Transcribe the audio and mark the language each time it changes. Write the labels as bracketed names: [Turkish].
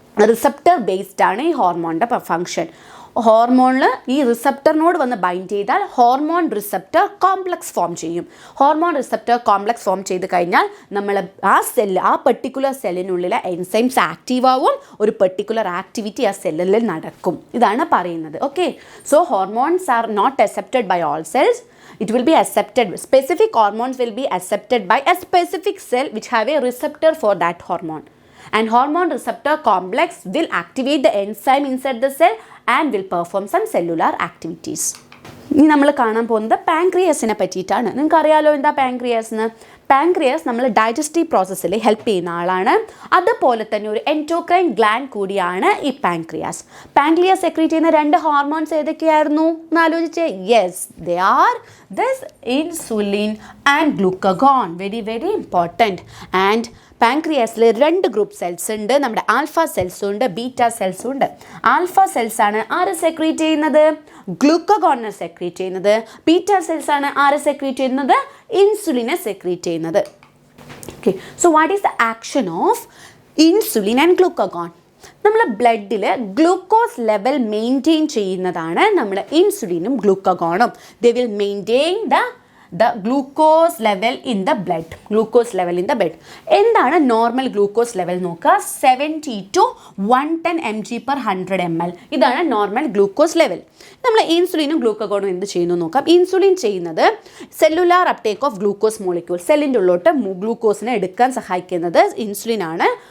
[Malayalam] Receptor based ആണ് ഈ ഹോർമോണിൻ്റെ ഫങ്ഷൻ. ഹോർമോണിൽ ഈ റിസെപ്റ്ററിനോട് വന്ന് ബൈൻഡ് ചെയ്താൽ ഹോർമോൺ റിസെപ്റ്റർ കോംപ്ലക്സ് ഫോം ചെയ്യും. ഹോർമോൺ റിസെപ്റ്റർ കോംപ്ലക്സ് ഫോം ചെയ്ത് കഴിഞ്ഞാൽ നമ്മൾ ആ പെർട്ടിക്കുലർ സെല്ലിനുള്ളിലെ എൻസൈംസ് ആക്റ്റീവ് ആവും. ഒരു പെർട്ടിക്കുലർ ആക്ടിവിറ്റി ആ സെല്ലിൽ നടക്കും. ഇതാണ് പറയുന്നത്. [English] Okay, so hormones are not accepted by all cells. It will be accepted. Specific hormones will be accepted by a specific cell which have a receptor for that hormone. And hormone receptor complex will activate the enzyme inside the cell and will perform some cellular activities. [Malayalam] ഇനി നമ്മൾ കാണാൻ പോകുന്നത് പാൻക്രിയാസിനെ പറ്റിയിട്ടാണ്. നിങ്ങൾക്കറിയാലോ എന്താ pancreas എന്ന്? Pancreas നമ്മൾ digestive പ്രോസസ്സിൽ ഹെൽപ്പ് ചെയ്യുന്ന ആളാണ്. അതുപോലെ തന്നെ ഒരു എൻഡോക്രൈൻ ഗ്ലാൻഡ് കൂടിയാണ് ഈ പാൻക്രിയാസ്. പാൻക്രിയാസ് സെക്രീറ്റ് ചെയ്യുന്ന 2 ഹോർമോൺസ് ഏതൊക്കെയായിരുന്നു എന്ന് ആലോചിച്ചേ. [English] Yes, they are this insulin and glucagon. Very very important. And [Malayalam] പാൻക്രിയാസിൽ 2 group cells ഉണ്ട്. നമ്മുടെ ആൽഫ സെൽസും ഉണ്ട്, ബീറ്റ സെൽസും ഉണ്ട്. ആൽഫ സെൽസ് ആണ് ആര് സെക്രീറ്റ് ചെയ്യുന്നത്? ഗ്ലൂക്കഗോണിനെ സെക്രീറ്റ് ചെയ്യുന്നത്. ബീറ്റ സെൽസ് ആണ് ആര് സെക്രീറ്റ് ചെയ്യുന്നത്? ഇൻസുലിനെ സെക്രീറ്റ് ചെയ്യുന്നത്. [English] Okay, so what is the action of insulin and glucagon? [Malayalam] നമ്മൾ ബ്ലഡിൽ ഗ്ലൂക്കോസ് ലെവൽ മെയിൻറ്റെയിൻ ചെയ്യുന്നതാണ് നമ്മൾ ഇൻസുലിനും ഗ്ലൂക്കഗോണും. [English] They will maintain the glucose level in the blood. Glucose level in the blood. [Malayalam] എന്താണ് normal glucose level നോക്കുക? 70 to 110 mg/100 ml. ഇതാണ് normal glucose level. നമ്മൾ ഇൻസുലിനും ഗ്ലൂക്കഗോണും എന്ത് ചെയ്യുന്നു നോക്കാം. ഇൻസുലിൻ ചെയ്യുന്നത് [English] Cellular uptake of glucose molecule. [Malayalam] സെല്ലിൻ്റെ ഉള്ളോട്ട് ഗ്ലൂക്കോസിനെ എടുക്കാൻ സഹായിക്കുന്നത് ഇൻസുലിൻ ആണ്.